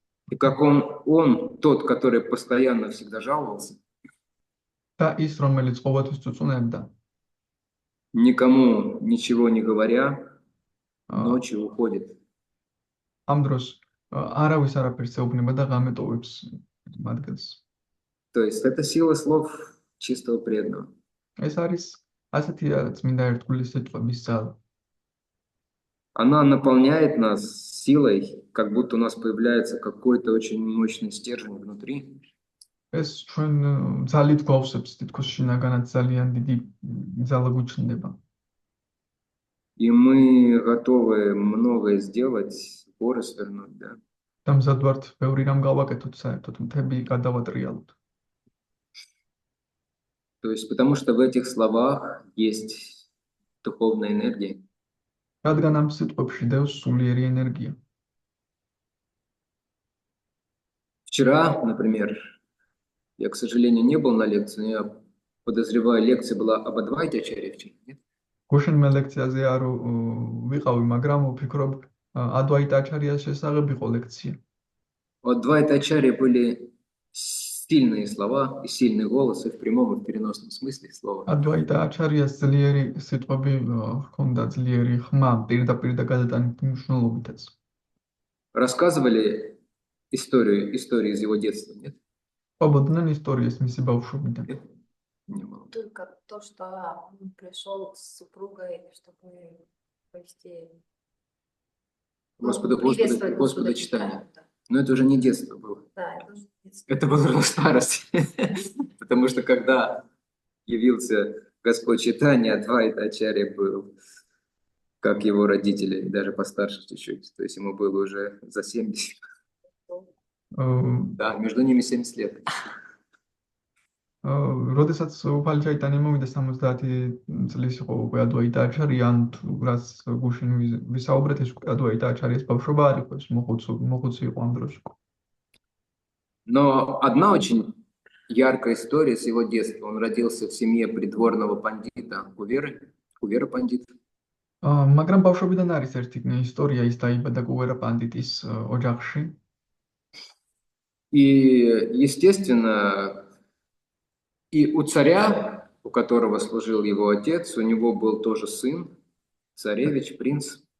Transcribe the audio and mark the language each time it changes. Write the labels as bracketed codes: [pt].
[ru] И как он тот, который постоянно всегда жаловался. [ka] და ის რომელიც ყოველთვის წუწუნებდა. [ru] Никому ничего не говоря, ночью уходит. [ka] ამ დროს არავის არაფერს ეუბნება და გამეტოვებს მათგანს. [ru] То есть это сила слов чистого преданного. [ka] ეს არის ასეთი წმინდა ერთგულის სიტყვების ძალა. [ru] Она наполняет нас силой, как будто у нас появляется какой-то очень мощный стержень внутри. [ka] ეს ჩვენ ძალით გვავსებს, თითქოს შინაგანად ძალიან დიდი ძალა გვიჩნდება. [ru] И мы готовы многое сделать, горы свернуть, да. [ka] და მზად ვართ ბევრი რამ გავაკეთოთ საერთოდ, მთები გადავატრიალოთ. [ru] То есть потому что в этих словах есть духовная энергия. [ka] რადგან ამ სიტყვებში დევს სულიერი ენერგია. [ru] Вчера, например, я, к сожалению, не был на лекции, но я подозреваю, лекция была об Адвайте Ачарье вчера, нет? [ka] გუშინ მე ლექციაზე არ ვიყავი, მაგრამ ვფიქრობ ადვაიტ აჩარიას შესახებ იყო ლექცია. [ru] У Адвайта Ачарьи были сильные слова и сильный голос, и в прямом, и в переносном смысле слова. [ka] ადვაიტ აჩარიას ძლიერი სიტყვები ჰქონდა, ძლიერი ხმა, პირდაპირ და გადატანით მნიშვნელობითაც. [ru] Рассказывали историю из его детства, нет? [ka] ყვებოდნენ ისტორიას მისი ბავშვობიდან. [ru] Нет? Не было. Только то, что он пришел с супругой, чтобы провести, приветствовать Господа читания. Да, Но это уже не детство было. да, это уже детство. Это было уже старость. Потому что когда явился Господь читания, Адвайта Ачарья был, как его родители, даже постарше чуть-чуть. То есть ему было уже за 70. Да, между ними 70 лет. [ka] როდესაც უფალი ჩაიტანია მოვიდა 70 წლის იყო უკვე ადვაიტ აჩარია, ან თუ რაც გუშინ ვისაუბრეთ, ეს უკვე ადვაიტ აჩარიას ბავშვობა არ იყო, ეს მოხუცი იყო ამ დროს. [ru] Но одна очень яркая история с его детства. Он родился в семье придворного пандита Кувера пандит. [ka] მაგრამ ბავშვობიდან არის ერთი ისტორია, ის დაიბადა კუვერა პანდიტის ოჯახში. [ru] И, естественно, и у царя, у которого служил его отец, у него был тоже сын, царевич, принц.